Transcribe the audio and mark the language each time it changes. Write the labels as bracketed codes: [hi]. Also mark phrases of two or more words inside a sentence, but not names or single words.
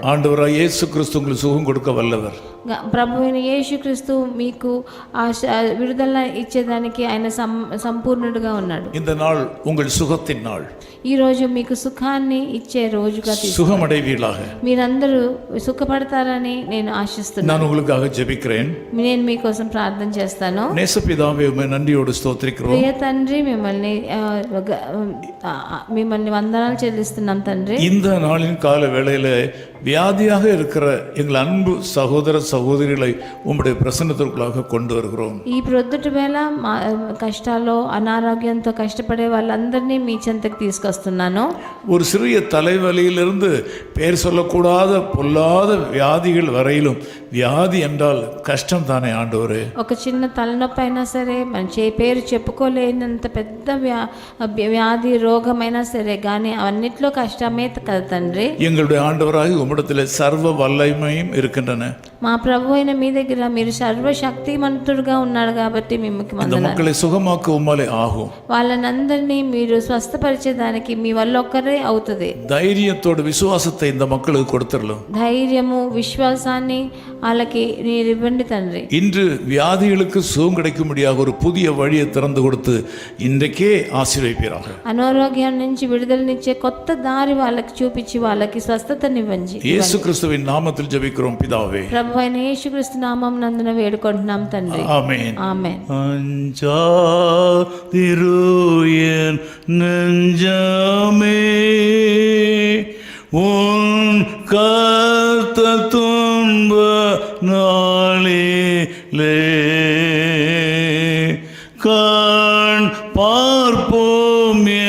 [ta] ஆண்டவராகிய இயேசு கிறிஸ்து உங்களுக்கு சுகம் கொடுக்க வல்லவர். [te] ప్రభు అయిన యేసుక్రీస్తు మీకు విడుదల ఇచ్చేదానికి ఆయన సంపూర్ణుడుగా ఉన్నాడు. [ta] இந்த நாள் உங்கள் சுகத்தின் நாள். [te] ఈ రోజు మీకు సుఖాన్ని ఇచ్చే రోజుగా [ta] சுகமடைவீர்களாக. [te] మీరందరూ సుఖపడతారని నేను ఆశిస్తున్నాను. [ta] நான் உங்களுக்காக ஜெபிக்கிறேன். [te] నేను మీకోసం ప్రార్థన చేస్తాను. [ta] நேசபிதாவே, உம்மை நன்றியோடு ஸ்தோத்திரிக்கிறோம். [te] ప్రియ తండ్రి, మిమ్మల్ని వందనాలు చెల్లిస్తున్నాం తండ్రి. [ta] இந்த நாளின் கால வேளையில வியாதியாக இருக்கிற எங்கள் அன்பு சகோதர சகோதரிகளை உம்முடைய பிரசன்னத்திற்குள்ளாக கொண்டு வருகிறோம். [te] ఈ ప్రొద్దుటి వేళ కష్టాల్లో అనారోగ్యంతో కష్టపడే వాళ్ళందరినీ మీ చెంతకు తీసుకొస్తున్నాను. [ta] ஒரு சிறிய தலைவலியிலிருந்து பெயர் சொல்லக்கூடாத பொல்லாத வியாதிகள் வரையிலும், வியாதி என்றால் கஷ்டம் தானே ஆண்டவரே. [te] ఒక చిన్న తలనొప్పి అయినా సరే, మన పేరు చెప్పుకోలేనంత పెద్ద వ్యాధి రోగమైనా సరే కానీ అన్నిట్లో కష్టమే కదా తండ్రి. [ta] எங்களுடைய ஆண்டவராக உம்மிடத்தில் சர்வ வல்லமையும் இருக்கின்றன. [te] మా ప్రభు అయిన మీ దగ్గర మీరు సర్వశక్తిమంతుడుగా ఉన్నాడు కాబట్టి మిమ్మకి [ta] இந்த [te] వందనాలు. [ta] மக்களை சுகமாக்க உம்மாலே ஆகும். [te] వాళ్ళనందరినీ మీరు స్వస్థపరిచేదానికి మీ వల్ల ఒక్కరే అవుతుంది. [ta] தைரியத்தோடு விசுவாசத்தை இந்த மக்களுக்கு கொடுத்துடலாம். [te] ధైర్యము విశ్వాసాన్ని వాళ్ళకి మీరు ఇవ్వండి తండ్రి. [ta] இன்று வியாதிகளுக்கு சுகம் கிடைக்கும்படியாக ஒரு புதிய வழியை திறந்து கொடுத்து இன்றைக்கே ஆசீர்வதிப்பீராக. [te] అనారోగ్యం నుంచి విడుదలనిచ్చే కొత్త దారి వాళ్ళకి చూపించి వాళ్ళకి స్వస్థతనివ్వండి. [ta] இயேசு கிறிஸ்துவின் நாமத்தில் ஜெபிக்கிறோம் பிதாவே. [te] ప్రభు అయిన యేసుక్రీస్తు నామం నందున వేడుకుంటున్నాం తండ్రి. [ta] ஆமென். [te] ఆమేన్. [ta] அஞ்சாதிருயன் நெஞ்சமே உன் கர்த்த துன்ப நாளிலே கண் பார்ப்போம்